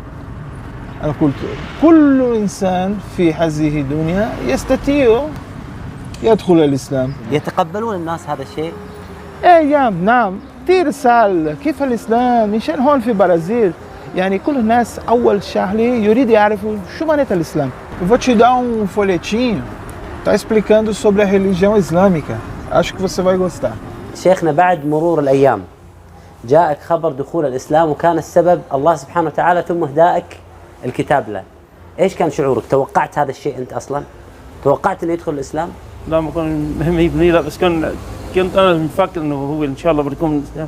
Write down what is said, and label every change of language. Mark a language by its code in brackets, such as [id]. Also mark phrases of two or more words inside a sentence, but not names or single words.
[ar] أنا قلت كل إنسان في هذه الدنيا يستطيع يدخل الإسلام. يتقبلون الناس هذا الشيء؟ إيه نعم. كثير سأل كيف الإسلام مشان هون في البرازيل. يعني كل الناس أول شهر يريد يعرفوا شو معنى الإسلام. [pt] Eu vou te dar folhetinho, está explicando sobre a religião islâmica. Acho que você vai gostar. [ar] شيخنا بعد مرور الأيام جاءك خبر دخول الإسلام، وكان السبب الله سبحانه وتعالى ثم إهدائك الكتاب له. ايش كان شعورك؟ توقعت هذا الشيء انت اصلا؟ توقعت انه يدخل الاسلام؟ لا ما كان مهم يبني، لا بس كنت انا مفكر انه هو ان شاء الله بيكون من الاسلام.